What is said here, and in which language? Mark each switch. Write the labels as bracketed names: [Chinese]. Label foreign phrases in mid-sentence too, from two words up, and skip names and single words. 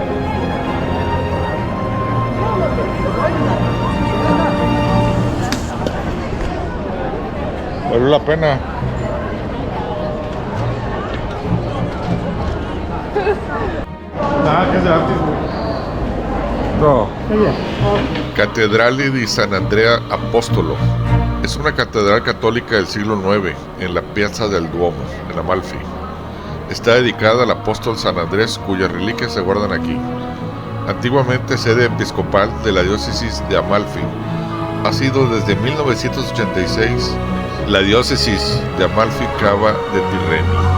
[Spanish] Vale la pena. [Italian] Ah, che è No. Cattedrale di San Andrea Apostolo. [Spanish] Es una catedral católica del siglo IX en la Piazza del Duomo, en Amalfi. Está dedicada al apóstol San Andrés, cuyas reliquias se guardan aquí. Antiguamente sede episcopal de la diócesis de Amalfi, ha sido desde 1986 la diócesis de Amalfi Cava de Tirreni.